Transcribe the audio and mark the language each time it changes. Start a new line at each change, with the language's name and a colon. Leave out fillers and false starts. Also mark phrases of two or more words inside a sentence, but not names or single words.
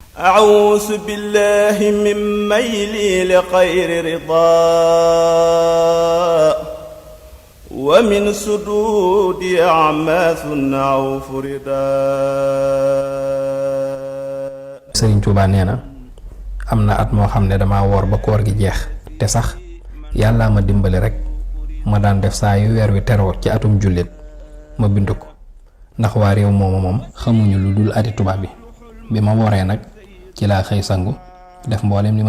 Arabic: أعوذ بالله من ميلي لغير رضا ومن سدود أعماث أو فردا.
Wolof: Sëriñ Tuubaa nee na am na at moo xam ne dama woor ba koor gi jeex te sax yàllaa ma dimbali rek ma daan def saa yu weer wi teroo ci atum jullit ma bind ko ndax waa réew moomu moom xamuñu lu dul ati tubaab bi ma wooree nag ci laa xëy sangu def mboolem li ma